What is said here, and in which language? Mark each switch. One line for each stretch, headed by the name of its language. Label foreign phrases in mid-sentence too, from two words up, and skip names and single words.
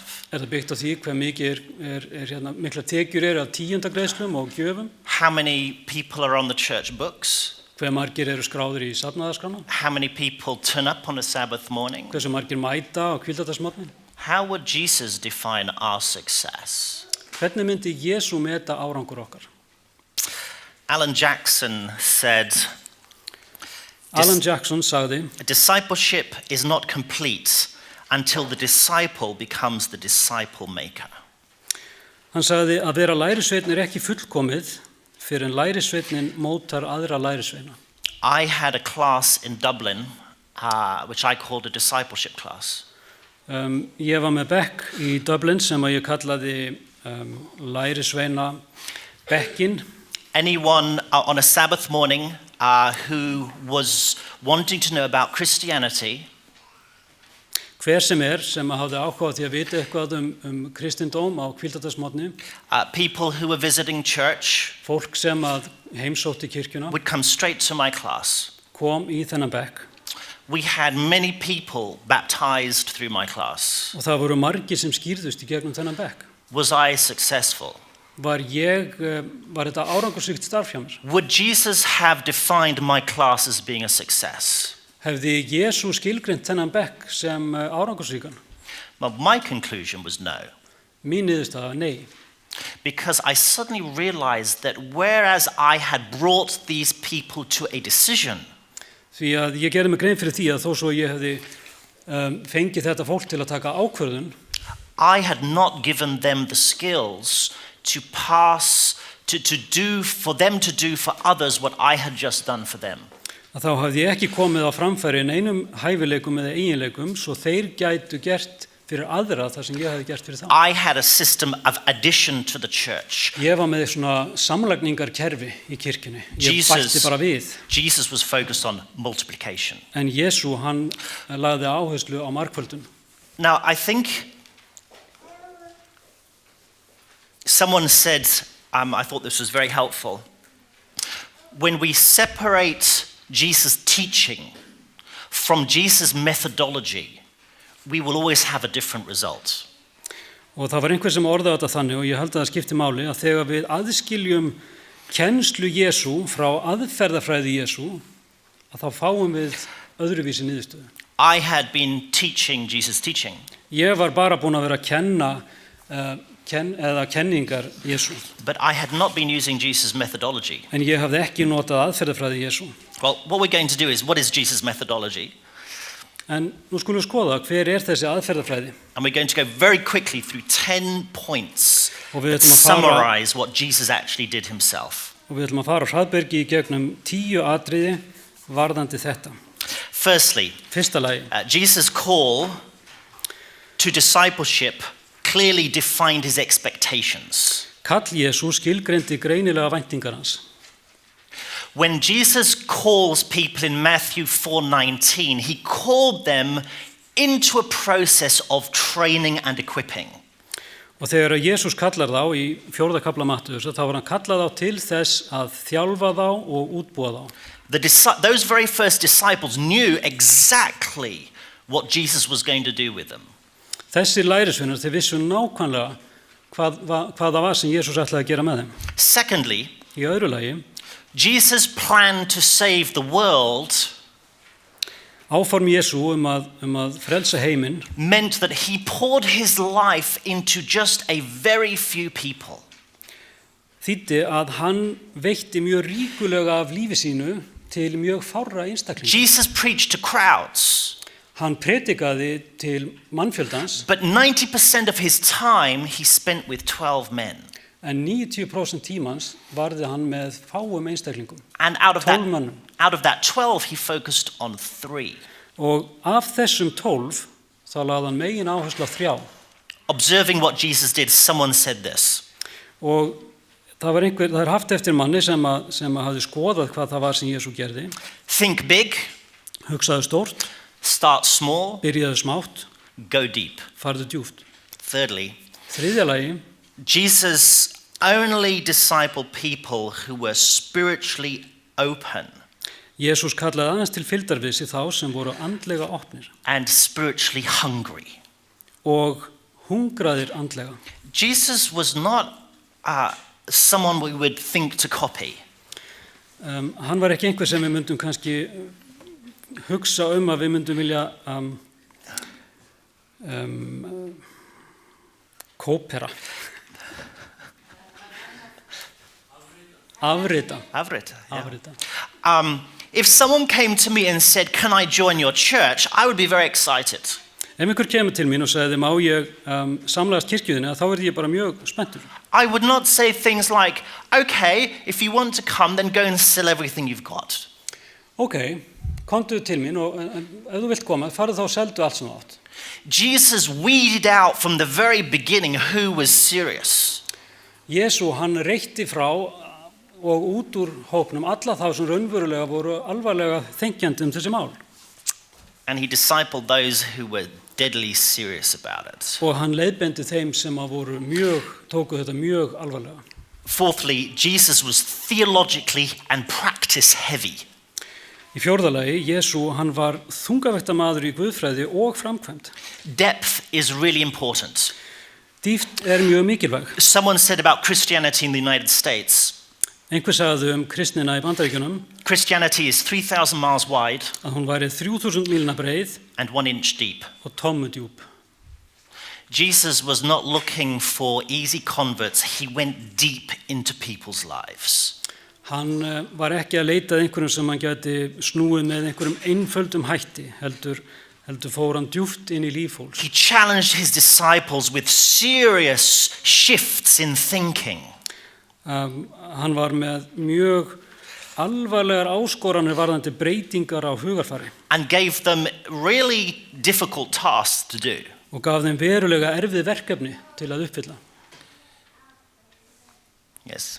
Icelandic: Það byggt á því hver mikið mikla tekjur af tíundagreiðslum og gjöfum?
English: How many people are on the church books?
Icelandic: Hver margir skráðir í safnaðarskrána?
English: How many people turn up on a Sabbath morning?
Icelandic: Hversu margir mæta á hvíldardagsmorgnin?
English: How would Jesus define our success?
Icelandic: Hvernig myndi Jesú meta árangur okkar?
English: Alan Jackson said,
Icelandic: Alan Jackson sagði,
English: discipleship is not complete until the disciple becomes the disciple maker.
Icelandic: Hann sagði að vera lærisveinn ekki fullkomið fyrir en lærisveinn mótar aðra lærisveina.
English: I had a class in Dublin, which I called a discipleship class.
Icelandic: Ég var með bekk í Dublin sem að ég kallaði lærisveina bekkin.
English: Anyone on a Sabbath morning who was wanting to know about Christianity
Icelandic: Hver sem hafði áhuga á því að vita eitthvað kristindóm á hvíldardagsmorgni,
English: people who were visiting church
Icelandic: fólk sem að heimsótti kirkjuna,
English: would come straight to my class.
Icelandic: kom í þennan bekk.
English: We had many people baptized through my class.
Icelandic: Og það voru margir sem skýrðust í gegnum þennan bekk.
English: Was I successful?
Icelandic: Var þetta árangursríkt starf hjá mér?
English: Would Jesus have defined my class as being a success?
Icelandic: Hefði Jesú skilgreint þennan bekk sem árangursríkan?
English: Well, my conclusion was no.
Icelandic: Mín niðurstaða, nei.
English: Because I suddenly realized that whereas I had brought these people to a decision,
Icelandic: Því að ég gerði mig grein fyrir því að þó svo ég hefði fengið þetta fólk til að taka ákvörðun,
English: I had not given them the skills to pass, to do for them to do for others what I had just done for them.
Icelandic: Að þá hafði ég ekki komið á framfæri einum hæfileikum eða eiginleikum svo þeir gætu gert fyrir aðra það sem ég hefði gert fyrir þá.
English: I had a system of addition to the church.
Icelandic: Ég var með svona samlagningarkerfi í kirkjunni. Ég bætti bara við.
English: Jesus was focused on multiplication.
Icelandic: En Jesú, hann lagði áherslu á margföldun.
English: Now, I think someone said, I thought this was very helpful, when we separate Jesus' teaching from Jesus' methodology, we will always have a different result.
Icelandic: Og það var einhver sem orðaði þetta þannig og ég held að það skipti máli að þegar við aðskiljum kennslu Jesú frá aðferðafræði Jesú, að þá fáum við öðruvísi niðurstöðu.
English: I had been teaching Jesus' teaching.
Icelandic: Ég var bara búin að vera að kenna kenningar Jesú.
English: But I had not been using Jesus' methodology.
Icelandic: En ég hafði ekki notað aðferðafræði Jesú.
English: Well, what we're going to do is, what is Jesus' methodology?
Icelandic: En nú skulum við skoða hver þessi aðferðafræði.
English: And we're going to go very quickly through 10 points
Icelandic: Og við
English: that
Icelandic: ætlum að fara-
English: summarize what Jesus actually did himself.
Icelandic: Og við ætlum að fara á hraðbergi í gegnum 10 atriði varðandi þetta.
English: Firstly,
Icelandic: Fyrsta lagi,
English: Jesus' call to discipleship clearly defined his expectations.
Icelandic: kall Jesú skilgreindi greinilega væntingar hans.
English: When Jesus calls people in Matthew 4:19, he called them into a process of training and equipping.
Icelandic: Og þegar Jesús kallar þá í 4. kafla Mattheusar, þá var hann kallað þá til þess að þjálfa þá og útbúa þá.
English: Those very first disciples knew exactly what Jesus was going to do with them.
Icelandic: Þessir lærisveinar, þeir vissu nákvæmlega hvað það var sem Jesús ætlaði að gera með þeim.
English: Secondly,
Icelandic: Í öðru lagi,
English: Jesus' plan to save the world
Icelandic: áform Jesú að frelsa heiminn
English: meant that he poured his life into just a very few people.
Icelandic: þýddi að hann veitti mjög ríkulega af lífi sínu til mjög fárra einstaklinga.
English: Jesus preached to crowds,
Icelandic: Hann predikaði til mannfjöldans,
English: but 90% of his time he spent with 12 men.
Icelandic: en 90% tímans varði hann með fáum einstaklingum,
English: And out of
Icelandic: 12 mönnum.
English: that 12, he focused on 3.
Icelandic: Og af þessum 12 þá lagði hann megin áherslu á 3.
English: Observing what Jesus did, someone said this:
Icelandic: Og það er haft eftir manni sem hafði skoðað hvað það var sem Jesú gerði.
English: think big,
Icelandic: Hugsaðu stórt,
English: start small,
Icelandic: byrjaðu smátt,
English: go deep.
Icelandic: farðu djúpt.
English: Thirdly,
Icelandic: Þriðja lagi,
English: Jesus only discipled people who were spiritually open
Icelandic: Jesús kallaði aðeins til fylgdar við sig þá sem voru andlega opnir
English: and spiritually hungry.
Icelandic: og hungraðir andlega.
English: Jesus was not someone we would think to copy.
Icelandic: Hann var ekki einhver sem við myndum kannski hugsa að við myndum vilja kópera. Afrita.
English: Yeah. If someone came to me and said, "Can I join your church?" I would be very excited.
Icelandic: Ef einhver kemur til mín og sagði, má ég samlagast kirkjuðinni, þá verði ég bara mjög spenntur.
English: I would not say things like, "Okay, if you want to come, then go and sell everything you've got."
Icelandic: Ok, komdu til mín og ef þú vilt koma, farðu þá og seldu allt sem þú átt.
English: Jesus weeded out from the very beginning who was serious.
Icelandic: Jesú, hann reytti frá og út úr hópnum alla þá sem raunverulega voru alvarlega þenkjandi þessi mál.
English: And he discipled those who were deadly serious about it.
Icelandic: Og hann leiðbeindi þeim sem tóku þetta mjög alvarlega.
English: Fourthly, Jesus was theologically and practice heavy.
Icelandic: Í fjórða lagi, Jesú, hann var þungavektamaður í guðfræði og framkvæmd.
English: Depth is really important.
Icelandic: Dýpt mjög mikilvæg.
English: Someone said about Christianity in the United States,
Icelandic: Einhver sagði kristnina í Bandaríkjunum
English: Christianity is 3,000 miles wide
Icelandic: að hún væri 3000 mílna breið
English: and 1 inch deep.
Icelandic: og tommu djúp.
English: Jesus was not looking for easy converts. He went deep into people's lives.
Icelandic: Hann var ekki að leita að einhverjum sem hann gæti snúið með einhverjum einföldum hætti, heldur fór hann djúpt inn í líf fólks.
English: He challenged his disciples with serious shifts in thinking.
Icelandic: Hann var með mjög alvarlegar áskoranir varðandi breytingar á hugarfari.
English: And gave them really difficult tasks to do.
Icelandic: Og gaf þeim verulega erfið verkefni til að uppfylla.
English: Yes.